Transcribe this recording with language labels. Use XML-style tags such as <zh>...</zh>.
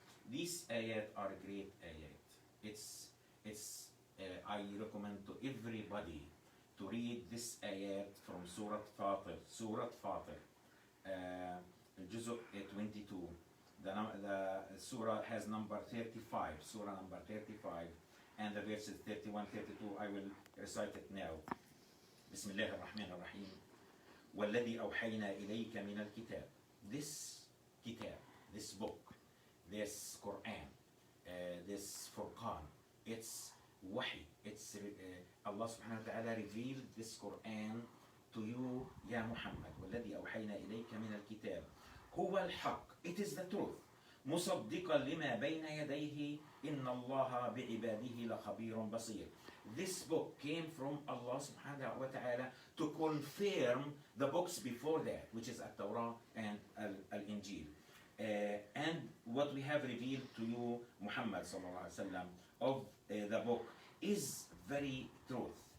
<en>These ayat are great ayat. I recommend to everybody to read this ayat from Surah Fatir. Surah Fatir, Juzuk 22. The surah has number 35, surah number 35. And the verses 31, 32, I will recite it now.</en> <ar>بسم الله الرحمن الرحيم. والذي أوحينا إليك من الكتاب.</ar> <en>This kitab, this book, this Quran, this Furqan, it's wahi. It's Allah subhanahu wa ta'ala revealed this Quran to you, Ya Muhammad.</en> <ar>والذي أوحينا إليك من الكتاب. هو الحق.</ar> <en>It is the truth.</en> <ar>مصدقا لما بين يديه إن الله بعباده لخبير بصير.</ar> <en>This book came from Allah subhanahu wa ta'ala to confirm the books before that, which is At-Torah and Al-Injil. And what we have revealed to you, Muhammad sallallahu alaihi wasallam, of the book is very truth.</en>